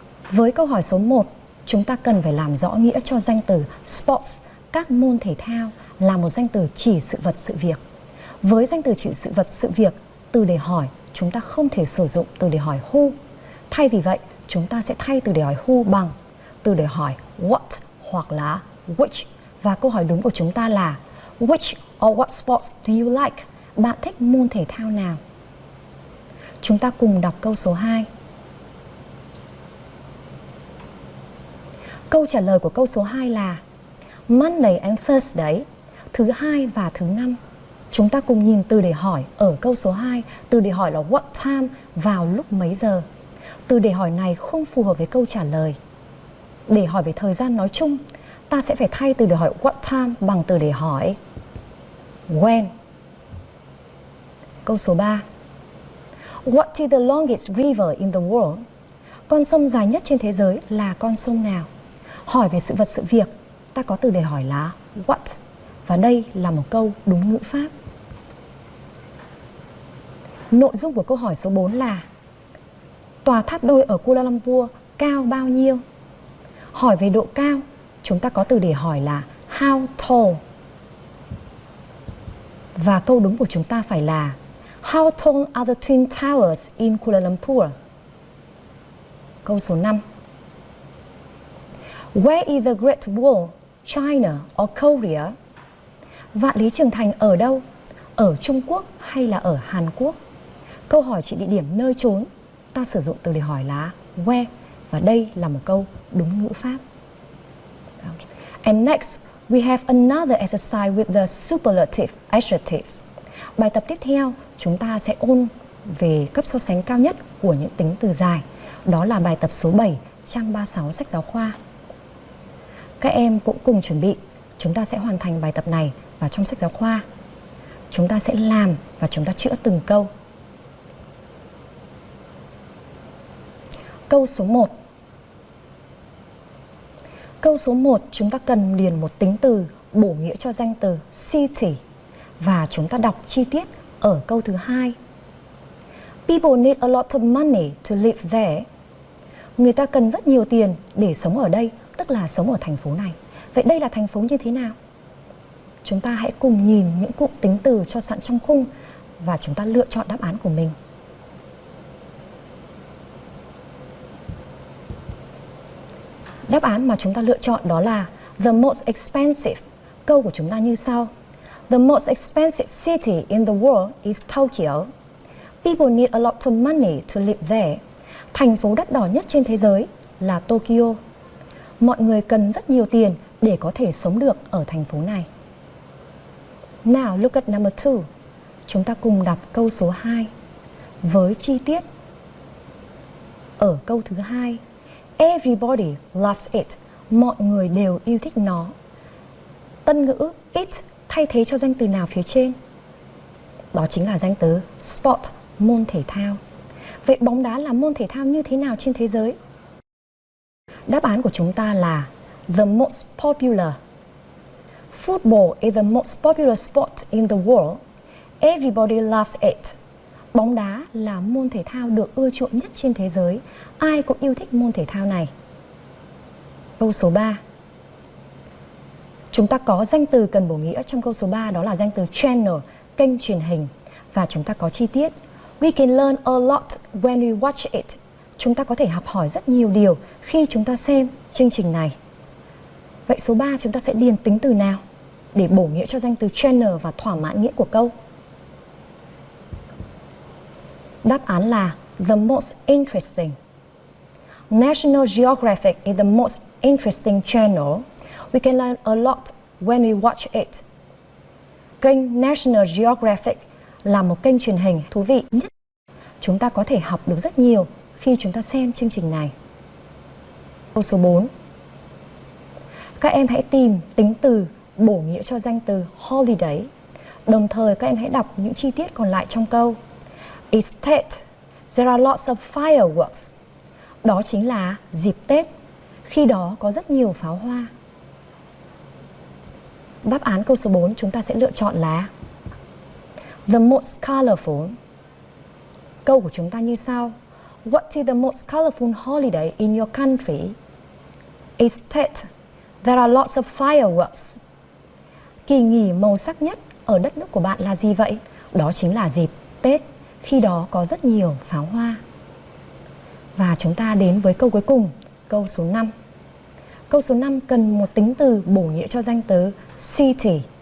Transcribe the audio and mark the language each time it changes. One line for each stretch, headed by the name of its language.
Vietnamese: Với câu hỏi số 1, chúng ta cần phải làm rõ nghĩa cho danh từ sports, các môn thể thao, là một danh từ chỉ sự vật sự việc. Với danh từ chỉ sự vật sự việc, từ để hỏi chúng ta không thể sử dụng từ để hỏi who. Thay vì vậy, chúng ta sẽ thay từ để hỏi who bằng từ để hỏi what hoặc là which. Và câu hỏi đúng của chúng ta là
English: which or what sports do you like?
Vietnamese: Bạn thích môn thể thao nào? Chúng ta cùng đọc câu số 2. Câu trả lời của câu số 2 là Monday and Thursday, thứ hai và thứ năm. Chúng ta cùng nhìn từ để hỏi ở câu số 2. Từ để hỏi là what time, vào lúc mấy giờ. Từ để hỏi này không phù hợp với câu trả lời. Để hỏi về thời gian nói chung, ta sẽ phải thay từ để hỏi what time bằng từ để hỏi when. Câu số 3.
English: What is the longest river in the world?
Vietnamese: Con sông dài nhất trên thế giới là con sông nào? Hỏi về sự vật sự việc, ta có từ để hỏi là what. Và đây là một câu đúng ngữ pháp. Nội dung của câu hỏi số 4 là tòa tháp đôi ở Kuala Lumpur cao bao nhiêu? Hỏi về độ cao, chúng ta có từ để hỏi là how tall. Và câu đúng của chúng ta phải là
English: how tall are the twin towers in Kuala Lumpur?
Vietnamese: Câu số 5.
English: Where is the Great Wall, China or Korea?
Vietnamese: Vạn Lý Trường Thành ở đâu? Ở Trung Quốc hay là ở Hàn Quốc? Câu hỏi chỉ địa điểm nơi chốn, ta sử dụng từ để hỏi là where. Và đây là một câu đúng ngữ pháp.
English: And next, we have another exercise with the superlative adjectives.
Vietnamese: Bài tập tiếp theo, chúng ta sẽ ôn về cấp so sánh cao nhất của những tính từ dài. Đó là bài tập số 7, trang 36 sách giáo khoa. Các em cũng cùng chuẩn bị, chúng ta sẽ hoàn thành bài tập này vào trong sách giáo khoa. Chúng ta sẽ làm và chúng ta chữa từng câu. Câu số 1. Câu số 1 chúng ta cần điền một tính từ bổ nghĩa cho danh từ city và chúng ta đọc chi tiết ở câu thứ 2.
English: People need a lot of money to live there.
Vietnamese: Người ta cần rất nhiều tiền để sống ở đây, tức là sống ở thành phố này. Vậy đây là thành phố như thế nào? Chúng ta hãy cùng nhìn những cụm tính từ cho sẵn trong khung và chúng ta lựa chọn đáp án của mình. Đáp án mà chúng ta lựa chọn đó là
English: the most expensive.
Vietnamese: Câu của chúng ta như sau.
English: The most expensive city in the world is Tokyo. People need a lot of money to live there.
Vietnamese: Thành phố đắt đỏ nhất trên thế giới là Tokyo. Mọi người cần rất nhiều tiền để có thể sống được ở thành phố này.
English: Now look at number 2.
Vietnamese: Chúng ta cùng đọc câu số 2 với chi tiết. Ở câu thứ 2,
English: everybody loves it.
Vietnamese: Mọi người đều yêu thích nó. Tân ngữ it thay thế cho danh từ nào phía trên? Đó chính là danh từ sport, môn thể thao. Vậy bóng đá là môn thể thao như thế nào trên thế giới? Đáp án của chúng ta là
English: the most popular. Football is the most popular sport in the world. Everybody loves it.
Vietnamese: Bóng đá là môn thể thao được ưa chuộng nhất trên thế giới. Ai cũng yêu thích môn thể thao này. Câu số 3. Chúng ta có danh từ cần bổ nghĩa trong câu số 3, đó là danh từ channel, kênh truyền hình. Và chúng ta có chi tiết.
English: We can learn a lot when we watch it.
Vietnamese: Chúng ta có thể học hỏi rất nhiều điều khi chúng ta xem chương trình này. Vậy số 3 chúng ta sẽ điền tính từ nào để bổ nghĩa cho danh từ channel và thỏa mãn nghĩa của câu? Đáp án là
English: the most interesting. National Geographic is the most interesting channel. We can learn a lot when we watch it.
Vietnamese: Kênh National Geographic là một kênh truyền hình thú vị nhất. Chúng ta có thể học được rất nhiều khi chúng ta xem chương trình này. Câu số 4. Các em hãy tìm tính từ bổ nghĩa cho danh từ holiday. Đồng thời các em hãy đọc những chi tiết còn lại trong câu.
English: It's Tết. There are lots of fireworks.
Vietnamese: Đó chính là dịp Tết. Khi đó có rất nhiều pháo hoa. Đáp án câu số 4 chúng ta sẽ lựa chọn là
English: the most colorful.
Vietnamese: Câu của chúng ta như sau.
English: What is the most colorful holiday in your country? It's Tết. There are lots of fireworks.
Vietnamese: Kỳ nghỉ màu sắc nhất ở đất nước của bạn là gì vậy? Đó chính là dịp Tết. Khi đó có rất nhiều pháo hoa. Và chúng ta đến với câu cuối cùng, câu số 5. Câu số 5 cần một tính từ bổ nghĩa cho danh từ city.